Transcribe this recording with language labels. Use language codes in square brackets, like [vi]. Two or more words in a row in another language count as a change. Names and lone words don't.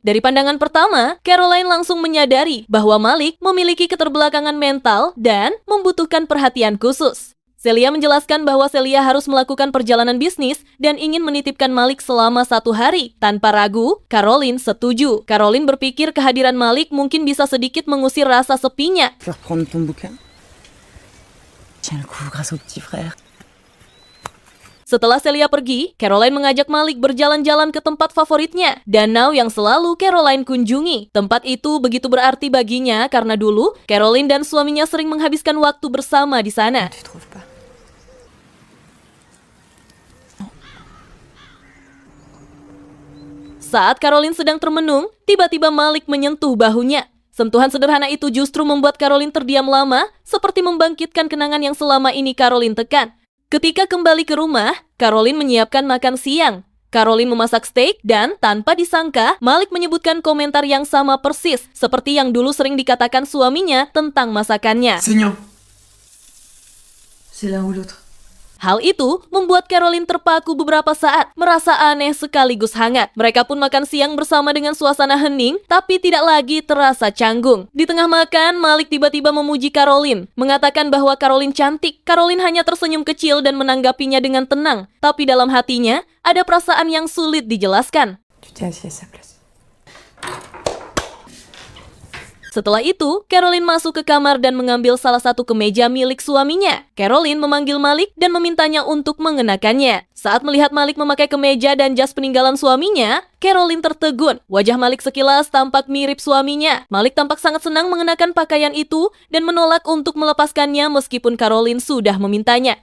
[id] Dari pandangan pertama, Caroline langsung menyadari bahwa Malik memiliki keterbelakangan mental dan membutuhkan perhatian khusus. Celia menjelaskan bahwa Celia harus melakukan perjalanan bisnis dan ingin menitipkan Malik selama 1 hari. Tanpa ragu, Caroline setuju. Caroline berpikir kehadiran Malik mungkin bisa sedikit mengusir rasa sepinya. [fr] Faire prendre ton bouquin. Tiens le coup grâce au petit frère. [id] Setelah Celia pergi, Caroline mengajak Malik berjalan-jalan ke tempat favoritnya, danau yang selalu Caroline kunjungi. Tempat itu begitu berarti baginya karena dulu Caroline dan suaminya sering menghabiskan waktu bersama di sana. [fr] Tu trouves pas? [id] Saat Caroline sedang termenung, tiba-tiba Malik menyentuh bahunya. Sentuhan sederhana itu justru membuat Caroline terdiam lama, seperti membangkitkan kenangan yang selama ini Caroline tekan. Ketika kembali ke rumah, Caroline menyiapkan makan siang. Caroline memasak steak dan, tanpa disangka, Malik menyebutkan komentar yang sama persis, seperti yang dulu sering dikatakan suaminya tentang masakannya. [fr] Seigneur. C'est l'un ou l'autre. [id] Hal itu membuat Caroline terpaku beberapa saat, merasa aneh sekaligus hangat. Mereka pun makan siang bersama dengan suasana hening, tapi tidak lagi terasa canggung. Di tengah makan, Malik tiba-tiba memuji Caroline, mengatakan bahwa Caroline cantik. Caroline hanya tersenyum kecil dan menanggapinya dengan tenang, tapi dalam hatinya ada perasaan yang sulit dijelaskan. [fr] Tu t'es assis à sa place. [id] Setelah itu, Caroline masuk ke kamar dan mengambil salah satu kemeja milik suaminya. Caroline memanggil Malik dan memintanya untuk mengenakannya. Saat melihat Malik memakai kemeja dan jas peninggalan suaminya, Caroline tertegun. Wajah Malik sekilas tampak mirip suaminya. Malik tampak sangat senang mengenakan pakaian itu dan menolak untuk melepaskannya meskipun Caroline sudah memintanya.